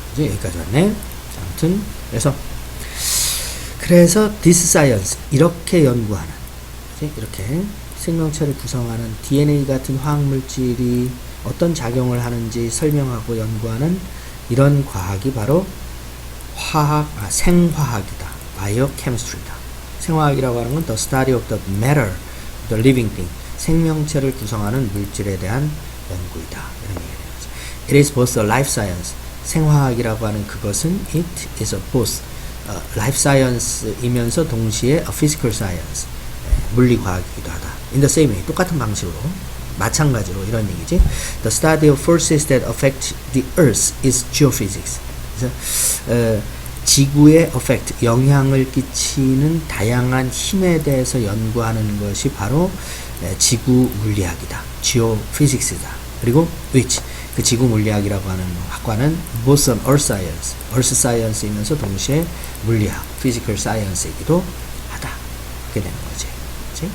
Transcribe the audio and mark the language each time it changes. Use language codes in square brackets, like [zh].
[ko] 이제 여기까지 왔네. 아무튼 그래서 [en] this science, [ko] 이렇게 연구하는, 이렇게 생명체를 구성하는 DNA 같은 화학물질이 어떤 작용을 하는지 설명하고 연구하는 이런 과학이 바로 생화학이다. biochemistry다. 생화학이라고 하는 건 [en] the study of the matter, the living thing, [ko] 생명체를 구성하는 물질에 대한 연구이다, 이런 얘기가 되는 거죠. [en] It is both a life science, [ko] 생화학이라고 하는 그것은 [en] it is a both life science이면서 동시에 a physical science, [ko] 물리과학이기도 하다. [en] In the same way, [ko] 똑같은 방식으로, 마찬가지로 이런 얘기지. [en] The study of forces that affect the earth is geophysics. [ko] 그래서 지구에 affect, 영향을 끼치는 다양한 힘에 대해서 연구하는 것이 바로 지구 물리학이다. geophysics이다. 그리고 which, 그 지구 물리학이라고 하는 학과는 [en] both an earth science, [ko] earth science이면서 동시에 물리학, physical science이기도 하다. 그렇게 되는 거지. 그치?